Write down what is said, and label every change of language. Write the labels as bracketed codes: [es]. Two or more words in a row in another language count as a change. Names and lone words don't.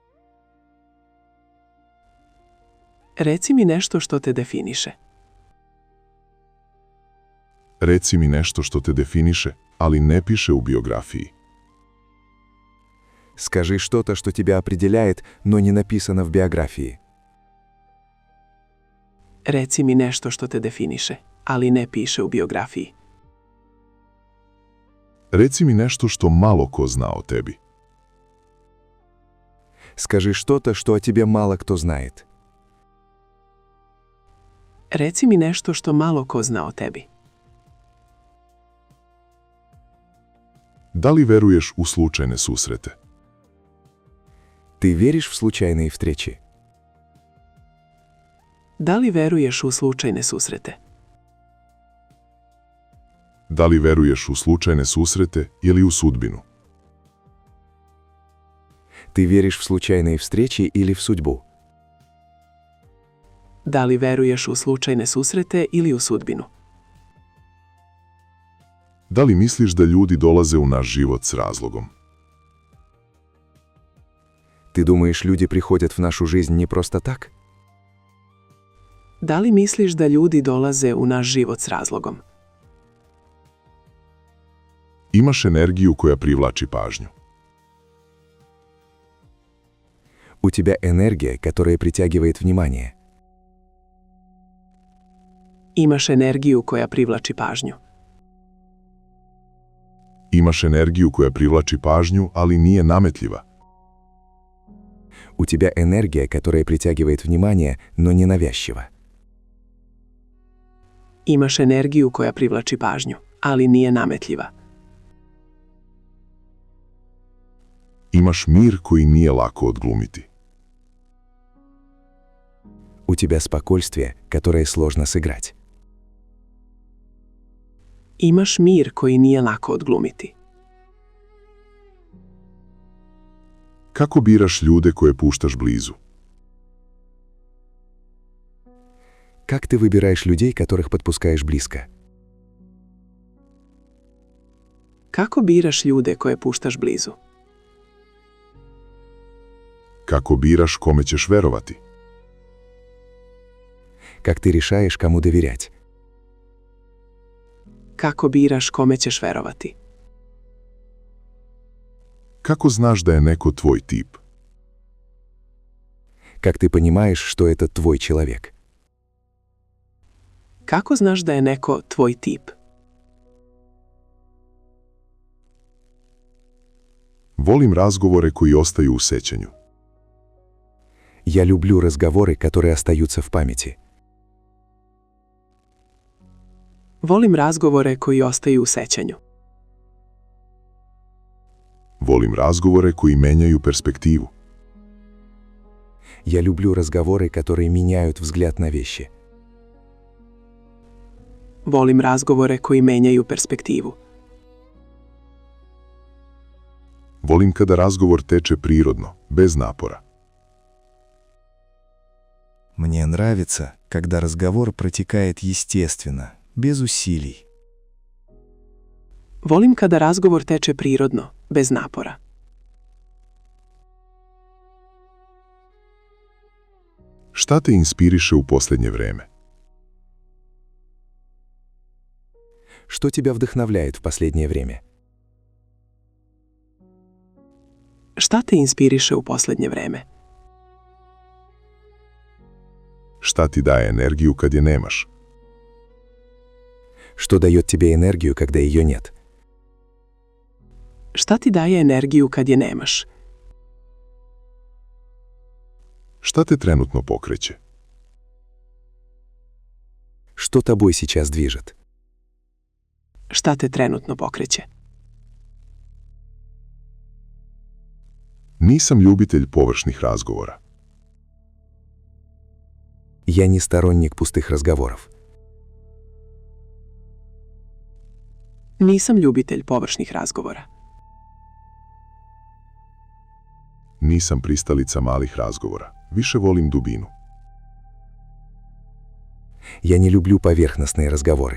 [sr] Reci mi nešto što te definiše. Reci mi nešto što te definiše, ali ne piše u biografiji. [ru] Скажи что-то, что тебя определяет, но не написано в биографии. [sr] Reci mi nešto što te definiše, ali ne piše u biografiji. Reci mi nešto što malo ko zna o tebi. [ru] Скажи что-то, что о тебе мало кто знает. [sr] Reci mi nešto što malo ko zna o tebi. Da li veruješ u slučajne susrete? [ru] Ты веришь в случайные встречи? [sr] Da li veruješ u slučajne susrete? Da li veruješ u slučajne susrete ili u sudbinu? [ru] Ты веришь в случайные встречи или в судьбу? [sr] Da li veruješ u slučajne susrete ili u sudbinu? Da li misliš da ljudi dolaze u naš život s razlogom? [ru] Ты думаешь, люди приходят в нашу жизнь не просто так? [sr] Da li misliš da ljudi dolaze u naš život s razlogom? Imaš energiju koja privlači pažnju. [ru] У тебя энергия, которая притягивает внимание. [sr] Imaš energiju koja privlači pažnju. Imaš energiju koja privlači pažnju, ali nije nametljiva. [ru] У тебя энергия, которая притягивает внимание, но не навязчива. [sr] Imaš energiju koja privlači pažnju, ali nije nametljiva. Imaš mir koji nije lako odglumiti. [ru] У тебя спокойствие, которое сложно сыграть. [sr] Imaš mir koji nije lako odglumiti. Kako biraš ljude koje puštaš blizu? [ru] Как ты выбираешь людей, которых подпускаешь близко? [sr] Kako biraš ljude koje puštaš blizu? Kako biraš kome ćeš verovati? [ru] Как ты решаешь, кому доверять? [sr] Kako biraš kome ćeš verovati? Kako znaš da je neko tvoj tip? [ru] Как ты понимаешь, что это твой человек? [sr] Kako znaš da je neko tvoj tip? Volim razgovore koji ostaju u sećanju. [ru] Я люблю разговоры, которые остаются в памяти. [sr] Volim razgovore koji ostaju u sećanju. Volim razgovore koji menjaju perspektivu. [ru] Я люблю разговоры, которые меняют взгляд на вещи. [sr] Volim razgovore koji menjaju perspektivu. Volim kada razgovor teče prirodno, bez napora. [ru] Мне нравится, когда разговор протекает естественно, без усилий. [sr] Volim kada razgovor teče prirodno, bez napora. Šta te inspiriše u posljednje vreme? [ru] Что тебя вдохновляет в последнее время? [sr] Šta te inspiriše u posljednje vreme? Šta ti daje energiju kad je nemaš? [ru] Что дает тебе энергию, когда ее нет? [sr] Šta ti daje energiju kad je nemaš? Šta te trenutno pokreće? [ru] Что тобой сейчас движет? [sr] Šta te trenutno pokreće? Nisam ljubitelj površnih razgovora. [ru] Я не сторонник пустых разговоров. [sr] Nisam ljubitelj površnih razgovora. Nisam pristalica malih razgovora. Više volim dubinu. [ru] Я не люблю поверхностные разговоры.